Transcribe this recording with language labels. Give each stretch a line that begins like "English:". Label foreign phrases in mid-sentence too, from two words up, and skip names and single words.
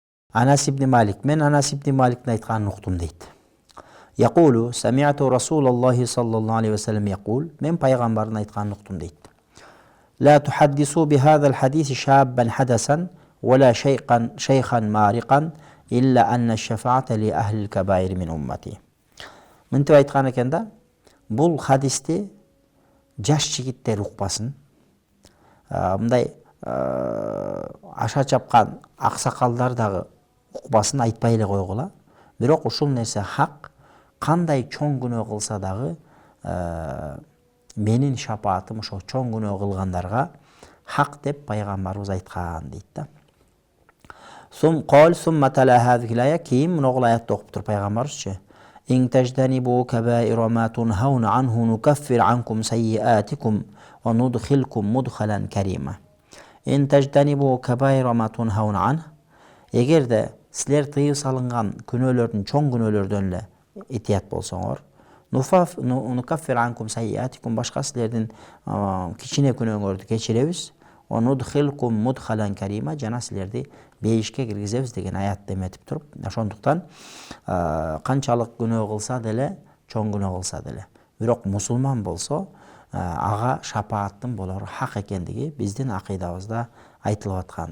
Kyrgyz: Анас ибн Малик, мен Анас ибн Маликтин айтканын уктум дейт.
Arabic: يقول سمعت رسول الله صلى الله عليه وسلم يقول,
Kyrgyz: мен пайгамбардын айтканын уктум дейт.
Arabic: لا تحدثوا بهذا الحديث شابا حدثا ولا شيخا مارقا إلا أن الشفاعة لأهل الكبائر من أمتي.
Kyrgyz: Мынтип айткан экен да, бул хадисти жаш жигиттер укпасын. Мындай аша чапкан аксакалдар дагы укпасын, айтпай эле койгула. Бирок ушул нерсе хак, кандай чоң күнөө кылса дагы менин шапаатым ошо чоң күнөө кылгандарга хак деп пайгамбарыбыз айткан дейт да.
Arabic: ثم تلا هذه الآية,
Kyrgyz: кийин муну аятты окуп туруп пайгамбарыбызчы:
Arabic: إن تجتنبوا كبائر ما تنهون عنه نكفر عنكم سيئاتكم وندخلكم مدخلا كريما. إن تجتنبوا كبائر ما تنهون عنه.
Kyrgyz: Эгерде силер тыйып салынган күнөөлөрдүн, чоң күнөөлөрдөн эле итият болсоңор,
Arabic: نكفر عنكم سيئاتكم,
Kyrgyz: башка силердин кичине күнөөңөрдү кечиребиз.
Arabic: ندخلكم مدخلا كريما,
Kyrgyz: жана силерди бейишке киргизебиз деген аятты эметип туруп, ошондуктан канчалык күнөө кылса деле, чоң күнөө кылса деле, бирок мусулман болсо ага шапааттын болору хак экендиги биздин акыйдабызда айтылып аткан.